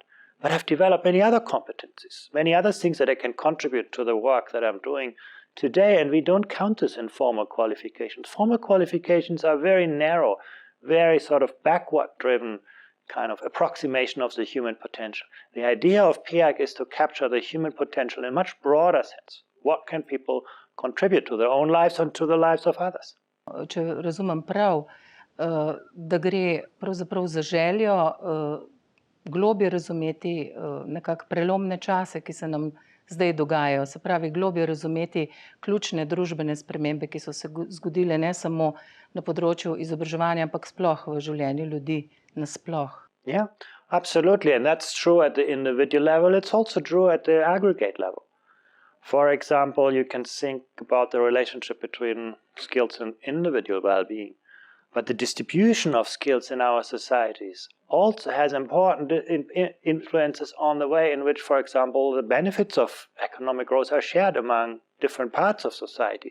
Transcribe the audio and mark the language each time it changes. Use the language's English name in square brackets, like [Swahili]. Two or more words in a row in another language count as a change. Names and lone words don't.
[English] But I've developed many other competencies, many other things that I can contribute to the work that I'm doing today, and we don't count this in formal qualifications. Formal qualifications are very narrow, very sort of backward-driven kind of approximation of the human potential. The idea of PEAC is to capture the human potential in a much broader sense. What can people contribute to their own lives and to the lives of others? [Slovenian] Če razumem prav, da gre pravzaprav za željo globje razumeti nekako prelomne čase, ki se nam zdaj dogajajo. Se pravi, globje razumeti ključne družbene spremembe, ki so se zgodile ne samo na področju izobraževanja, ampak sploh v življenju ljudi nasploh. [English] Yeah, absolutely. And that's true at the individual level. It's also true at the aggregate level. For example, you can think about the relationship between skills and individual well-being. But the distribution of skills in our societies also has important influences on the way in which, for example, the benefits of economic growth are shared among different parts of society.